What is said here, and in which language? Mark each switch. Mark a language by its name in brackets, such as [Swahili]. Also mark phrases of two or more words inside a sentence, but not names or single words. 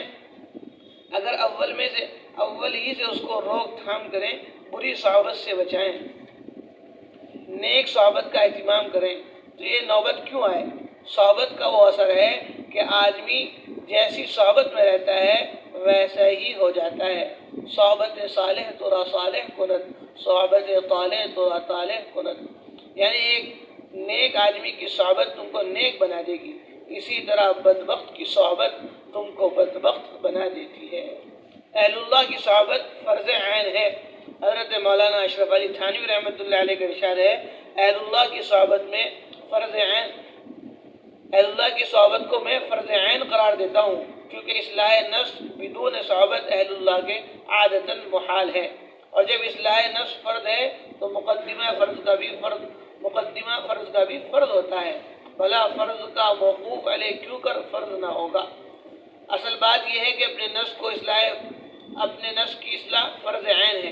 [Urdu] اگر اول ہی سے اس کو روک تھام کریں، بری صحبت سے بچائیں۔ نیک صحبت کا اہتمام کریں تو یہ نوبت کیوں آئے؟ صحبت کا وہ اثر ہے کہ آدمی جیسی صحبت میں رہتا ہے ویسا ہی ہو جاتا ہے۔ [Persian] صحبت صالح ترا صالح کند، صحبت طالح ترا طالح کند، [Urdu] یعنی ایک نیک آدمی کی صحبت تم کو نیک بنا دے گی، اسی طرح بدبخت کی صحبت تم کو بدبخت بنا دیتی ہے۔ اہل اللہ کی صحبت فرض عین ہے۔ حضرت مولانا اشرف علی تھانوی رحمۃ اللہ علیہ کا ارشاد ہے، اہل اللہ کی صحبت میں فرض عین، اہل اللہ کی صحبت کو میں فرض عین قرار دیتا ہوں، کیونکہ اصلاح نفس بدون صحبت اہل اللہ کے عادتاً محال ہے، اور جب اصلاح نفس فرض ہے تو مقدمہ فرض کا بھی فرض ہوتا ہے، بھلا فرض کا موقوف علیہ کیوں کر فرض نہ ہوگا؟ اصل بات یہ ہے کہ اپنے نفس کی اصلاح فرض عین ہے۔